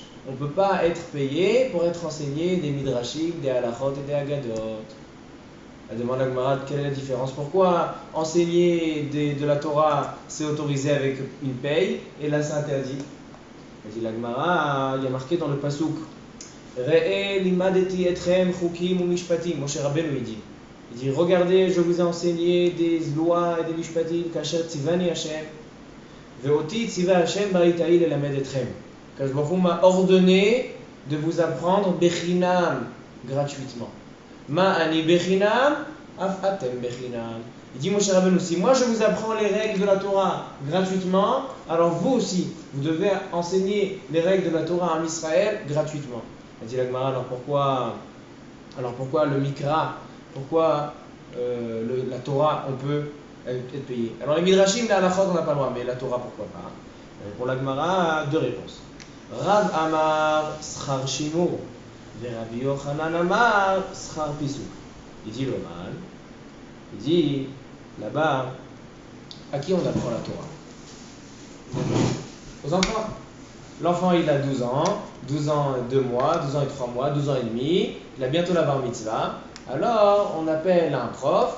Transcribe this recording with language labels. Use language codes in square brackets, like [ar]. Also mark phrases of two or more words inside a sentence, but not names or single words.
[fr] On ne peut pas être payé pour être enseigné des midrashim, des halachot et des agadot. Elle demande à la Gemara quelle est la différence, pourquoi enseigner de la Torah c'est autorisé avec une paye et là c'est interdit? Elle dit la Gemara, il y a marqué dans le pasuk [he] ראה לימדתי אתכם חוקים ומשפטים. [fr] Moshe Rabbeinu il dit regardez, je vous ai enseigné des lois et des mishpatim [he] כאשר צוני השם ואותי צוה השם בעת ההיא ללמד אתכם. קדוש ברוך הוא [fr] m'a ordonné de vous apprendre bechinam, gratuitement. [he] מה אני בחינם אף אתם בחינם. [fr] Il dit Moshe Rabbeinu, si moi je vous apprends les règles de la Torah gratuitement, alors vous aussi, vous devez enseigner les règles de la Torah en Israël gratuitement. Il dit la Gemara, alors pourquoi le Mikra, pourquoi la Torah on peut être payé? Alors les Midrashim, la halachot on n'a pas le droit, mais la Torah pourquoi pas? Pour la Gemara, deux réponses. [he] רב אמר שכר שימור, ורבי יוחנן אמר שכר פיסוק. [fr] Il dit le mal. Il dit, là-bas, à qui on apprend la Torah? Aux enfants. L'enfant, il a 12 ans et 2 mois, 12 ans et 3 mois, 12 ans et demi. Il a bientôt la bar mitzvah. Alors, on appelle un prof.